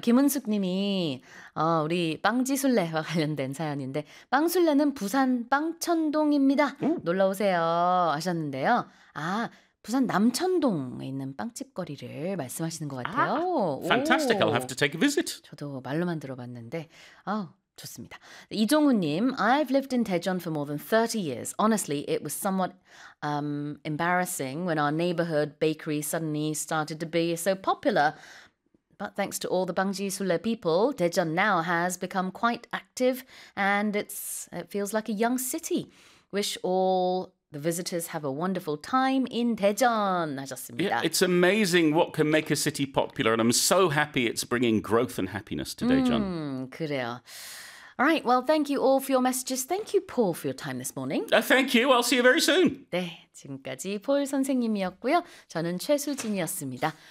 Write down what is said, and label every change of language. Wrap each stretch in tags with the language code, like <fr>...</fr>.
<ko>김은숙 님이 우리 빵지술래와 관련된 사연인데 빵술래는 부산 빵천동입니다. 놀러오세요 하셨는데요. 아, 부산 남천동에 있는 빵집거리를 말씀하시는 것 같아요.</ko> <en>아, fantastic. I'll have to take a visit.</en> <ko>저도 말로만 들어봤는데 좋습니다.</ko> <en>이종우님, I've lived in Daejeon for more than 30 years. Honestly, it was somewhat embarrassing when our neighborhood bakery suddenly started to be so popular. But thanks to all the Bangji Sulle people, Daejeon now has become quite active and it feels like a young city. Wish all the visitors have a wonderful time in Daejeon.</en> <ko>하셨습니다.</ko> <en>Yeah, it's amazing what can make a city popular, and I'm so happy it's bringing growth and happiness to Daejeon.</en> <ko>그래요.</ko> <en>All right, well, thank you all for your messages. Thank you, Paul, for your time this morning. Thank you. I'll see you very soon.</en> <ko>네, 지금까지 폴 선생님이었고요. 저는 최수진이었습니다.</ko>